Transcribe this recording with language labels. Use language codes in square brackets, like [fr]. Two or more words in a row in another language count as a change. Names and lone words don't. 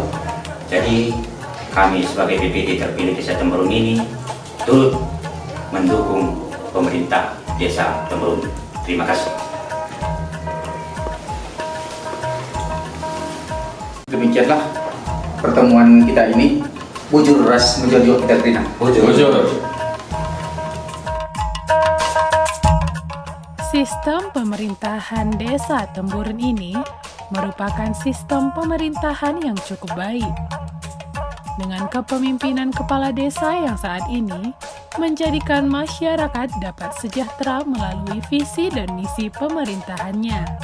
[id] Jadi kami sebagai BPD terpilih Desa Temurun ini turut mendukung pemerintah Desa Temurun. Terima kasih. Demikianlah pertemuan kita ini. [btx] Bujur ras menjuah-juah kita kerina. Bujur. [id] Sistem pemerintahan Desa Temurun ini merupakan sistem pemerintahan yang cukup baik. Dengan kepemimpinan kepala desa yang saat ini menjadikan masyarakat dapat sejahtera melalui visi dan misi pemerintahannya.